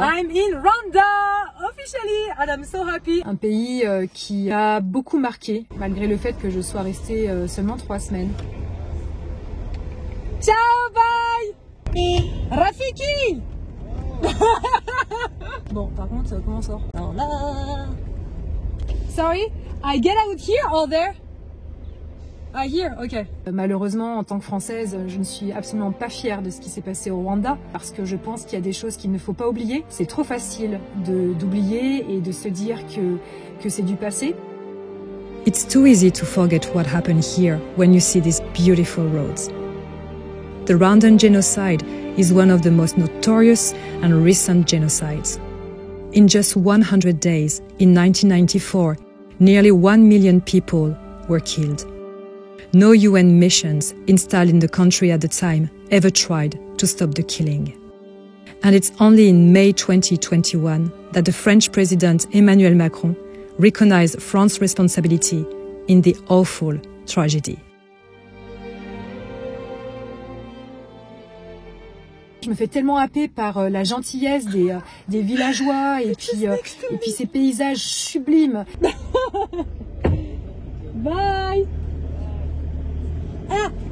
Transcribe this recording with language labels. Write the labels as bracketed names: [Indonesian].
[English] I'm in Rwanda officially and I'm so happy. [French] Un pays qui a beaucoup marqué malgré le fait que je sois restée seulement 3 semaines. [English] Ciao, bye Rafiki. [French] Bon, par contre, comment on sort? Alors là... [English] Sorry, I get out here or there? Ah, here, ok. [French] Malheureusement, en tant que Française, je ne suis absolument pas fière de ce qui s'est passé au Rwanda parce que je pense qu'il y a des choses qu'il ne faut pas oublier. C'est trop facile d'oublier et de se dire que c'est du passé. [English] It's too easy to forget what happened here when you see these beautiful roads. The Rwandan genocide is one of the most notorious and recent genocides. In just 100 days, in 1994, nearly 1 million people were killed. No UN missions installed in the country at the time ever tried to stop the killing. And it's only in May 2021 that the French President Emmanuel Macron recognized France's responsibility in the awful tragedy. [French] Je me fais tellement happer par la gentillesse des villageois et puis ces paysages sublimes. [English] Bye. Ah.